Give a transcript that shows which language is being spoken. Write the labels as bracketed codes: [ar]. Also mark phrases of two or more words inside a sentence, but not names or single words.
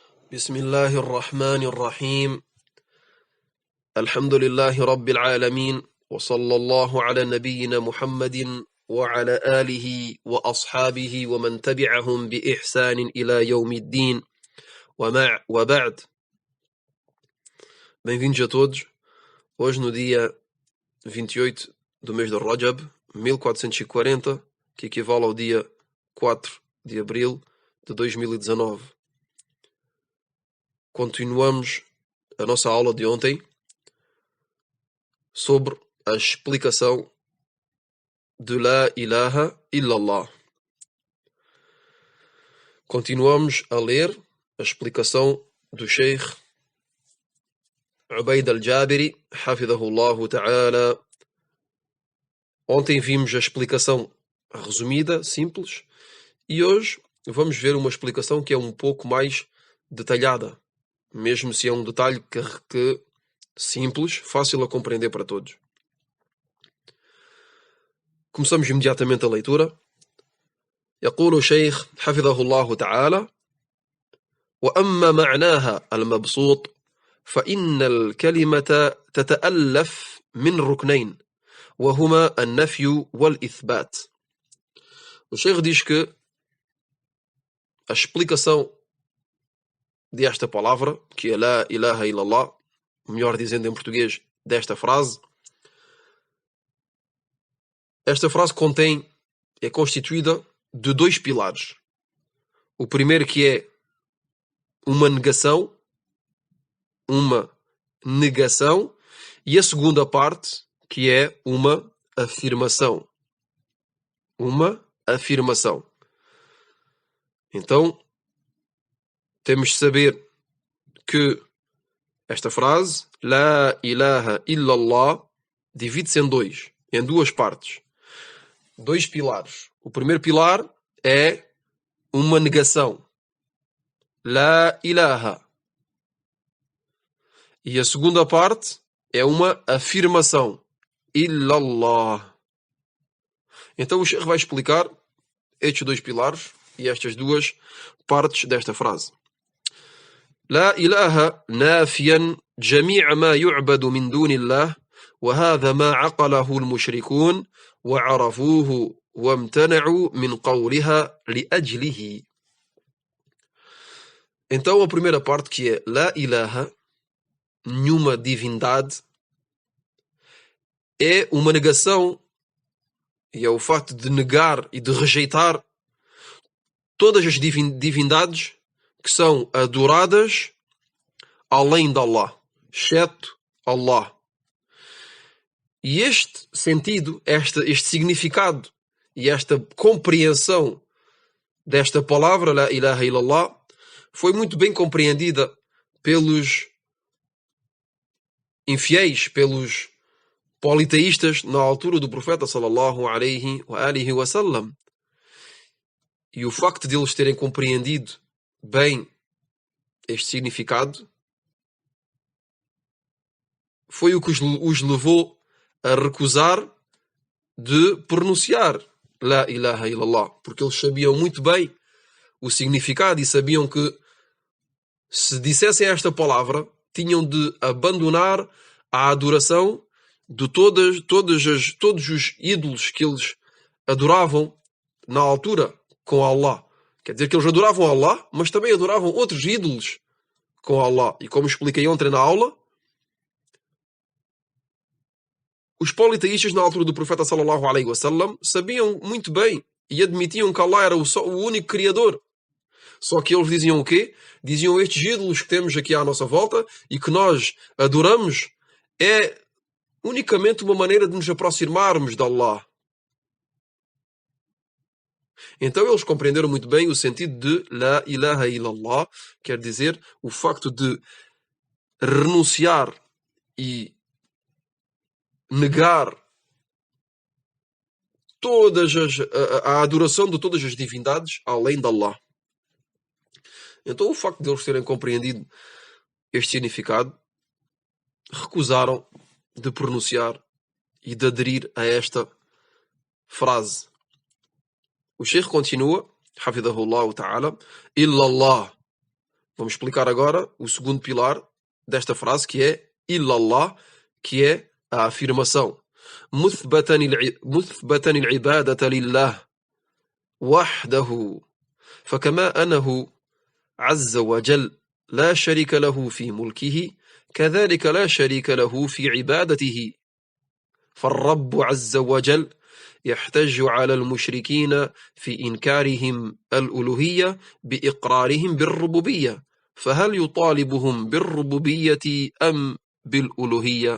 [ar] بسم الله الرحمن الرحيم. الحمد لله رب العالمين، وصلى الله على نبينا محمد وعلى آله وأصحابه ومن تبعهم بإحسان إلى يوم الدين. وبعد. [pt] Bem-vindos a todos. Hoje, no dia 28 do mês de Rajab, 1440, que equivale ao dia 4 de abril de 2019. Continuamos a nossa aula de ontem sobre a explicação de [ar] لا إله إلا الله. [pt] Continuamos a ler a explicação do Sheikh Ubaid al-Jabiri, [ar] حفظه الله تعالى. [pt] Ontem vimos a explicação resumida, simples, e hoje vamos ver uma explicação que é um pouco mais detalhada, mesmo se é um detalhe que simples, fácil a compreender para todos. Começamos imediatamente a leitura. [ar] يقول الشيخ حفظه الله تعالى: وأما معناها المبسوط فإن الكلمة تتألف من ركنين وهما النفي والإثبات. [pt] O Sheikh diz que a explicação desta palavra, que é [ar] لا إله إلا الله, [pt] melhor dizendo em português, desta frase, esta frase é constituída de dois pilares. O primeiro, que é uma negação, e a segunda parte, que é uma afirmação. Então, temos de saber que esta frase, [ar] لا إله إلا الله, [pt] divide-se em duas partes. Dois pilares. O primeiro pilar é uma negação. [ar] لا إله. [pt] E a segunda parte é uma afirmação. Illallah. Então o Sheikh vai explicar estes dois pilares e estas duas partes desta frase. [ar] لا إله نافيا جميع ما يعبد من دون الله وهذا ما عقله المشركون وعرفوه وامتنعوا من قولها لأجله. [pt] Então a primeira parte, que é [ar] لا إله, [pt] nenhuma divindade, é uma negação, e é o facto de negar e de rejeitar todas as divindades que são adoradas além de Allah, exceto Allah. E este sentido, este significado e esta compreensão desta palavra, [ar] لا إله إلا الله, [pt] foi muito bem compreendida pelos infiéis, pelos politeístas na altura do profeta [ar] صلى الله عليه وعلى آله وسلم. [pt] E o facto de eles terem compreendido bem este significado foi o que os levou a recusar de pronunciar [ar] لا إله إلا الله, [pt] porque eles sabiam muito bem o significado e sabiam que, se dissessem esta palavra, tinham de abandonar a adoração de todos os ídolos que eles adoravam na altura com Allah. Quer dizer que eles adoravam Allah, mas também adoravam outros ídolos com Allah. E como expliquei ontem na aula, os politeístas na altura do profeta [ar] صلى الله عليه وسلم [pt] sabiam muito bem e admitiam que Allah era o único criador. Só que eles diziam o quê? Diziam: estes ídolos que temos aqui à nossa volta e que nós adoramos é unicamente uma maneira de nos aproximarmos de Allah. Então eles compreenderam muito bem o sentido de [ar] لا إله إلا الله, [pt] quer dizer o facto de renunciar e negar a adoração de todas as divindades além de Allah. Então o facto de eles terem compreendido este significado, recusaram de pronunciar e de aderir a esta frase. O Sheikh continua, [ar] حفظه الله تعالى: إلا الله. [pt] Vamos explicar agora o segundo pilar desta frase, que é illallah, que é a afirmação [ar] مثبتا العبادة لله وحده فكما أنه عز وجل لا شريك له في ملكه كذلك لا شريك له في عبادته فالرب عز وجل يحتج على المشركين في إنكارهم الألوهية بإقرارهم بالربوبية فهل يطالبهم بالربوبية أم بالألوهية؟